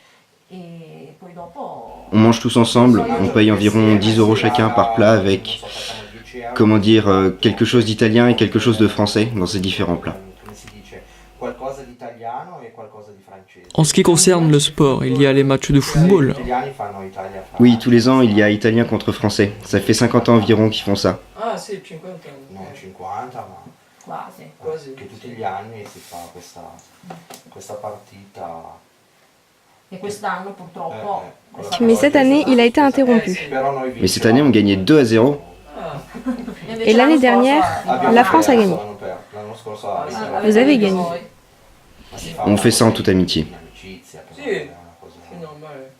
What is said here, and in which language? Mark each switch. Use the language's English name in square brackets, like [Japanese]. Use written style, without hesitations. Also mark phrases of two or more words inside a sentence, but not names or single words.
[French] On mange tous ensemble, on paye environ 10 € chacun par plat avec, quelque chose d'italien et quelque chose de français dans ces différents plats. En ce qui concerne le sport, il y a les matchs de football. Oui, tous les ans, il y a Italien contre Français. Ça fait 50 ans environ qu'ils font ça. Ah, c'est 50 ans. [Italian] Non, 50, ma Quasi. che tutti gli anni si fa questa partita. [French] Mais cette année, il a été interrompu. Mais cette année, on gagnait 2-0. Et l'année dernière, la France a gagné. Vous avez gagné. On fait ça en toute amitié. C'est normal.